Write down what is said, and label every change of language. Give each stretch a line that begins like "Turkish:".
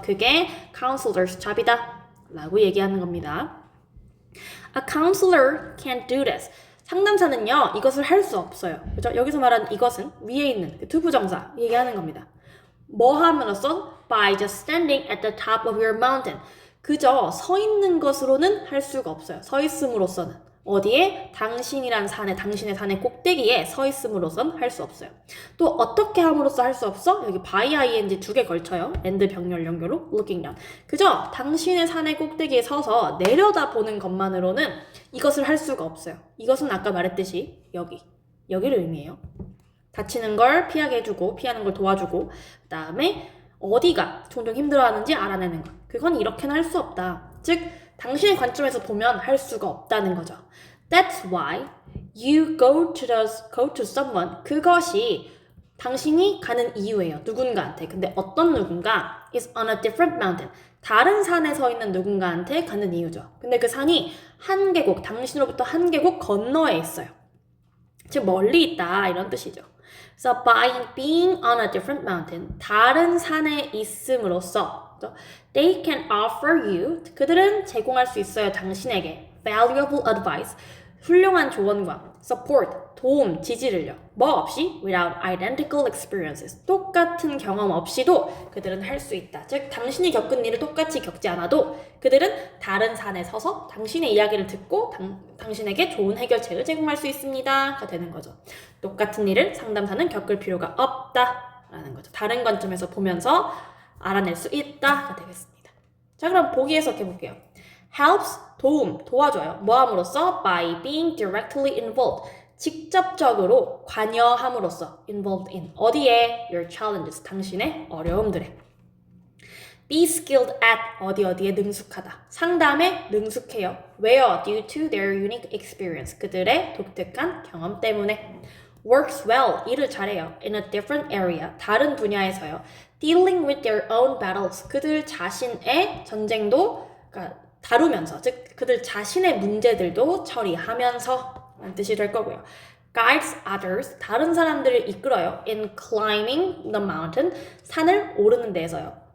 Korean: 그게 counselor's job이다 라고 얘기하는 겁니다.
English: A counselor can't do this.
Korean: 상담사는요, 이것을 할 수 없어요. 그죠? 여기서 말하는 이것은 위에 있는 그 투부정사 얘기하는 겁니다. 뭐 함으로써?
English: By just standing at the top of your mountain.
Korean: 그저 서 있는 것으로는 할 수가 없어요. 서 있음으로써는. 어디에? 당신의 산의 꼭대기에 서 있음으로선 할 수 없어요. 또 어떻게 함으로써 할 수 없어? 여기 by ing 2개 걸쳐요.
English: and
Korean: 병렬 연결로
English: looking down.
Korean: 그저 당신의 산의 꼭대기에 서서 내려다보는 것만으로는 이것을 할 수가 없어요. 이것은 아까 말했듯이 여기를 의미해요. 다치는 걸 피하게 해주고, 피하는 걸 도와주고, 그 다음에 어디가 종종 힘들어하는지 알아내는 것. 그건 이렇게는 할 수 없다. 즉, 당신의 관점에서 보면 할 수가 없다는 거죠.
English: That's why you go to someone.
Korean: 그것이 당신이 가는 이유예요. 누군가한테. 근데 어떤 누군가
English: is on a different mountain.
Korean: 다른 산에 서 있는 누군가한테 가는 이유죠. 근데 그 산이 당신으로부터 한 계곡 건너에 있어요. 즉, 멀리 있다. 이런 뜻이죠.
English: So by being on a different mountain,
Korean: 다른 산에 있음으로써
English: they can offer you,
Korean: 그들은 제공할 수 있어요. 당신에게
English: valuable advice,
Korean: 훌륭한 조언과 support, 도움, 지지를요. 뭐 없이?
English: Without identical experiences,
Korean: 똑같은 경험 없이도 그들은 할 수 있다. 즉, 당신이 겪은 일을 똑같이 겪지 않아도 그들은 다른 산에 서서 당신의 이야기를 듣고 당신에게 좋은 해결책을 제공할 수 있습니다가 되는 거죠. 똑같은 일을 상담사는 겪을 필요가 없다라는 거죠. 다른 관점에서 보면서 알아낼 수 있다가 되겠습니다. 자, 그럼 보기 해석해 볼게요. helps, 도와줘요. 뭐함으로써?
English: by being directly involved,
Korean: 직접적으로 관여함으로써
English: involved in,
Korean: 어디에?
English: your challenges,
Korean: 당신의 어려움들에.
English: be skilled at,
Korean: 어디에 능숙하다. 상담에 능숙해요. where?
English: due to their unique experience,
Korean: 그들의 독특한 경험 때문에.
English: works well,
Korean: 일을 잘해요.
English: in a different area,
Korean: 다른 분야에서요.
English: dealing with their own battles,
Korean: 그들 자신의 전쟁도 다루면서, 즉 그들 자신의 문제들도 처리하면서 라는 뜻이 될 거고요.
English: guides others,
Korean: 다른 사람들을 이끌어요.
English: in climbing the mountain,
Korean: 산을 오르는 데에서요.